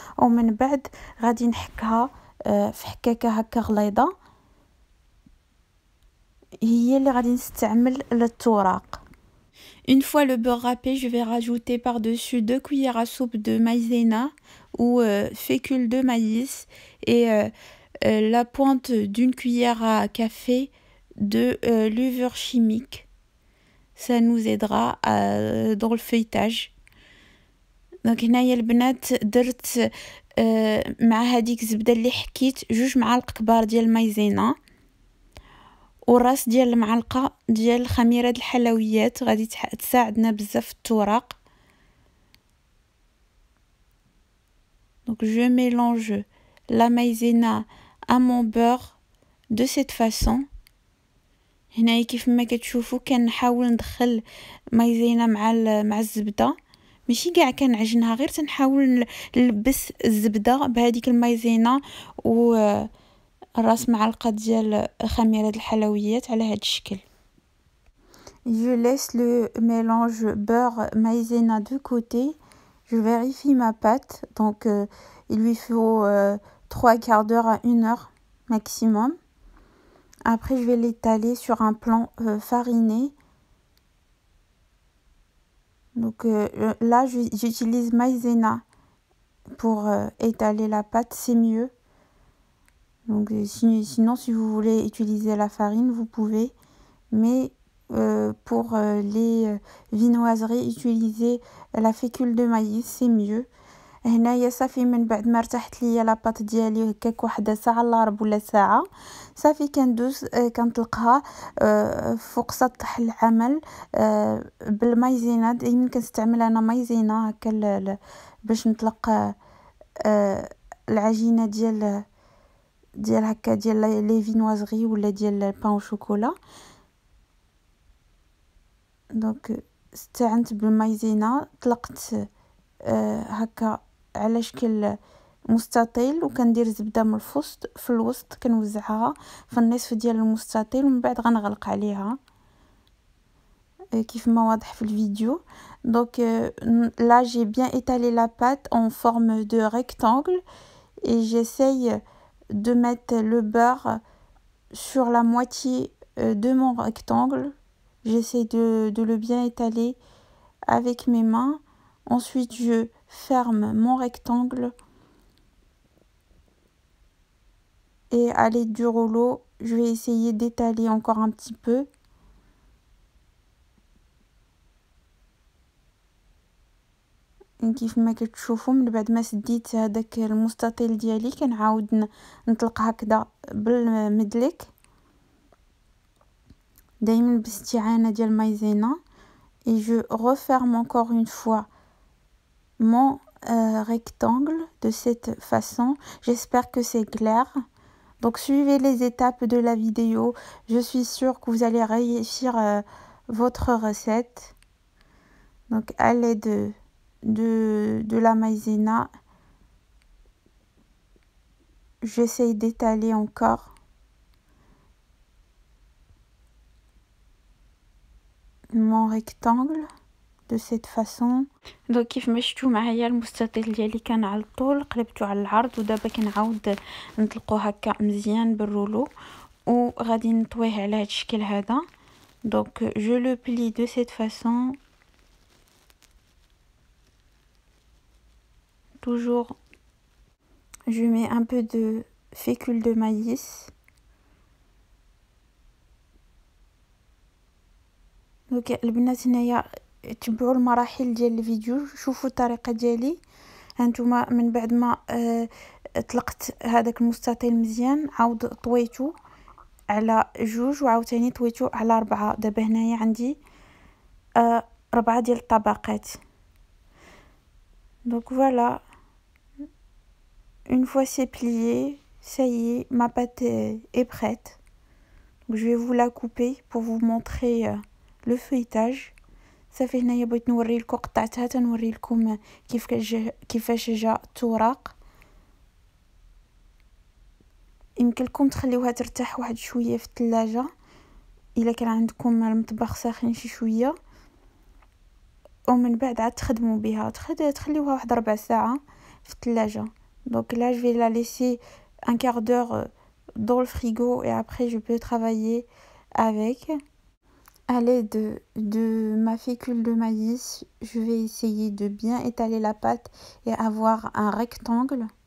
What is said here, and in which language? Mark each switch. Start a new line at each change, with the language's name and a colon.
Arabic: ومن بعد غادي نحكها في حكاكه هكا غليظه، هي اللي غادي نستعمل للتوراق.
French: Une fois le beurre râpé, je vais rajouter par-dessus 2 cuillères à soupe de maïzena ou fécule de maïs et la pointe d'une cuillère à café de levure chimique. Ça nous aidera dans le feuilletage.
Arabic: دونك هنايا البنات درت مع هذيك الزبده اللي حكيت 2 معالق كبار ديال المايزينا وراس ديال المعلقه ديال خميره الحلويات غادي تساعدنا بزاف في التوراق.
French: Donc je mélange la maïzena à mon beurre de cette façon.
Arabic: هنايا كيف ما كتشوفوا كنحاول ندخل مايزينا مع الزبده، ماشي كاع كنعجنها، غير تنحاول نلبس الزبده بهذيك المايزينا و راس معلقه ديال خميره الحلويات على هذا الشكل.
French: Je laisse le mélange beurre maïzena de côté. Je vérifie ma pâte. Donc il lui faut 3/4 d'heure à 1 heure maximum. Après je vais l'étaler sur un plan fariné. Donc là j'utilise maïzena pour étaler la pâte, c'est mieux. Donc sinon si vous voulez utiliser la farine vous pouvez, mais pour les viennoiseries utiliser la fécule de maïs, c'est mieux.
Arabic: هنايا صافي من بعد ما ارتاحت ليا لاباط ديالي هكاك واحد ساعه الا ربع ولا ساعه، صافي كندوز كنطلقها فوق سطح العمل بالمايزينا. دائما كنستعمل انا مايزينا هكا باش نطلق العجينه ديال هكا ديال لي فينوازغي ولا ديال البان او شوكولا. دونك استعنت بالمايزينا، طلقت هكا على شكل مستطيل وكندير زبده من في الوسط كنوزعها في النصف ديال المستطيل ومن بعد غنغلق عليها كيف ما واضح في الفيديو.
French: Donc là j'ai bien étalé la pâte en forme de rectangle et j'essaye de mettre le beurre sur la moitié de mon rectangle. J'essaie de le bien étaler avec mes mains. Ensuite, je ferme mon rectangle et à l'aide du rouleau, je vais essayer d'étaler encore un petit peu.
Arabic: كيف ما كتشوفوا من بعد ما سديت هذاك المستطيل ديالي كنعاود نطلق هكذا بالمدلك دائما باستعانه ديال مايزينا.
French: Et je referme encore une fois mon rectangle de cette façon. J'espère que c'est clair. Donc suivez les étapes de la vidéo. Je suis sûre que vous allez réussir votre recette. Donc à l'aide de la maïzena, j'essaye d'étaler encore. Mon rectangle de cette façon.
Arabic: دونك كيف ما شفتوا معايا المستطيل ديالي كان على الطول قلبته على العرض ودابا كنعاود نطلقوه هكا مزيان بالرولو وغادي نطويه على هذا الشكل هذا.
French: Donc je le plie de cette façon. Toujours je mets un peu de fécule de maïs.
Arabic: دونك البنات هنايا تبعوا المراحل ديال الفيديو، شوفوا الطريقه ديالي. هانتوما من بعد ما طلقت هذاك المستطيل مزيان عاود طويته على 2 وعاوتاني طويته على 4. دابا هنايا عندي 4 ديال الطبقات.
French: Donc voilà, une fois c'est plié, ça y est, ma pâte est prête. Donc je vais vous la couper pour vous montrer le feuilletage.
Arabic: صافي هنايا بغيت نوري لكم قطعتها تنوري لكم كيفاش جا التوراق. يمكن لكم تخليوها ترتاح واحد شويه في الثلاجه الا كان عندكم المطبخ ساخن شي شويه، ومن بعد عاد تخدموا بها تخليوها واحد 4 ساعه في الثلاجه.
French: Donc là je vais la laisser un quart d'heure dans le frigo et après je peux travailler avec. À l'aide de ma fécule de maïs, je vais essayer de bien étaler la pâte et avoir un rectangle.